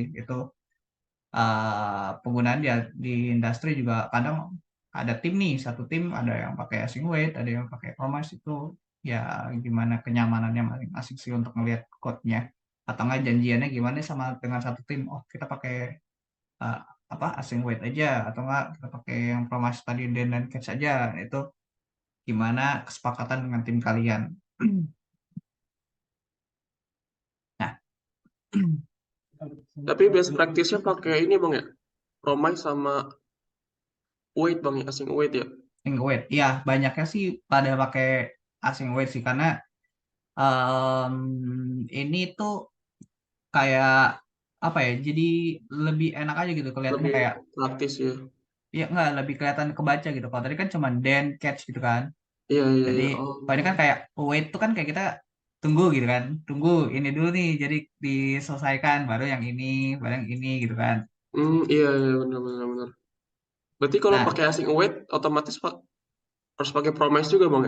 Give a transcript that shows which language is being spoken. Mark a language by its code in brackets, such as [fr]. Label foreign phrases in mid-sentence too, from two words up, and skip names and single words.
[id] Itu penggunaan di industri juga kadang ada tim nih satu tim ada yang pakai [en] async wait [id] ada yang pakai promise itu ya gimana kenyamanannya masing-masing sih untuk ngelihat code-nya atau nggak janjiannya gimana sama dengan satu tim oh kita pakai uh, apa [en] async wait [id] aja atau nggak kita pakai yang promise tadi dan catch aja itu gimana kesepakatan dengan tim kalian. Nah. Tapi [en] best practice-nya [id] pakai ini Bang ya. Promise sama wait Bang ya, [en] async wait [id] ya. [en] Async wait [id] ya banyaknya sih pada pakai [en] async wait [id] sih karena em, ini tuh kayak apa ya jadi lebih enak aja gitu kelihatannya Lebih kayak praktis ya. ya enggak lebih kelihatan kebaca gitu kalau tadi kan cuma [en] then catch [id] gitu kan Iya, iya, jadi iya. kalau ini kan Oh. kayak wait tuh kan kayak kita tunggu gitu kan tunggu ini dulu nih jadi diselesaikan baru yang ini baru yang ini gitu kan. Iya, iya, benar, benar, benar. Berarti kalau Nah pakai [en] async await [id] otomatis harus pakai promise juga Bang ya.